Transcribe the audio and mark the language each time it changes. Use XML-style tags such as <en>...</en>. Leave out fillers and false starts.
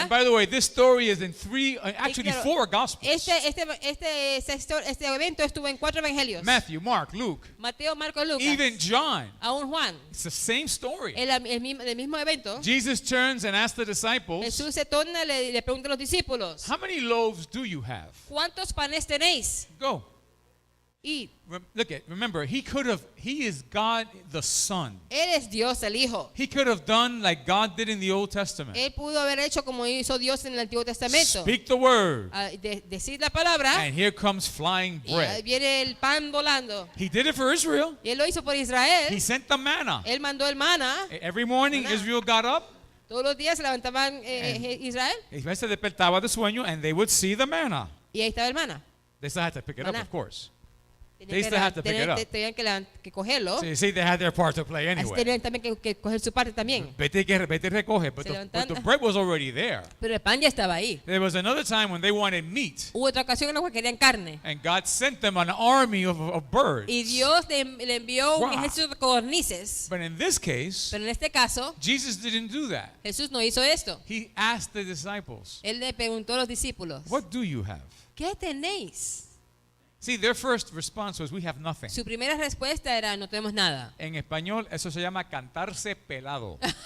<en>And by the way, this story is in actually</en> <es>claro,</es> <en>4 gospels.</en> <es>Este evento estuvo en 4 evangelios.</es> <en>Matthew, Mark, Luke,</en> <es>Mateo, Marcos, Lucas.</es> <en>even John.</en> <es>Aún Juan.</es> <en>It's the same story.</en> <es>El mismo evento.</es> <en>Jesus turns and asks the disciples,</en> <es>Jesús se torna y le pregunta a los discípulos,</es> <en>how many loaves do you have?</en> <es>¿cuántos panes tenéis?</es> <en>Go. Eat. Remember, he is God the Son.</en> <es>Él es Dios el Hijo.</es> <en>He could have done like God did in the Old Testament.</en> <es>Él pudo haber hecho como hizo Dios en el Antiguo Testamento.</es> <en>Speak the word,</en> <es>Decir la palabra</es> <en>and here comes flying</en> <es>y ahí</es> <en>bread.</en> <es>viene el pan volando.</es> <en>He did it for Israel.</en> <es>Y él lo hizo por Israel.</es> <en>He sent the manna.</en> <es>Él mandó el maná.</es> <en>Every morning</en> <es>Maná.</es> <en>Israel got up,</en> <es>Todos los días se levantaban Israel Israel se despertaba de sueño,</es> <en>and they would see the manna.</en> <es>y ahí estaba el maná.</es> <en>They still had to pick it up,</en> <es>Maná.</es> <en>of course.</en> <es>Tenían</es> <en>They still had to pick it up.</en> <es>Tenían que cogerlo.</es> <en>So you see, they had their part to play</en> <es>Así</es> <en>anyway.</en> <es>tenían también que coger su parte también. Vete y recoge, but Se</es> <en>the</en> <es>levantan-</es> <en>bread was already there.</en> <es>Pero el pan ya estaba ahí.</es> <en>There was another time when they wanted meat,</en> <es>Hubo otra ocasión en la que querían carne.</es> <en>and God sent them an army of birds.</en> <es>Y Dios le envió un</es> <en>Wow.</en> <es>ejército de codornices.</es> <en>But in this case,</en> <es>Pero en este caso,</es> <en>Jesus didn't do that.</en> <es>Jesús no hizo esto.</es> <en>He asked the disciples,</en> <es>Él le preguntó a los discípulos,</es> <en>"What do you have?"</en> <es>¿qué tenéis?</es> <en>See, their first response was, "We have nothing."</en> <es>Su primera respuesta era, no tenemos nada. En español, eso se llama cantarse pelado.</es>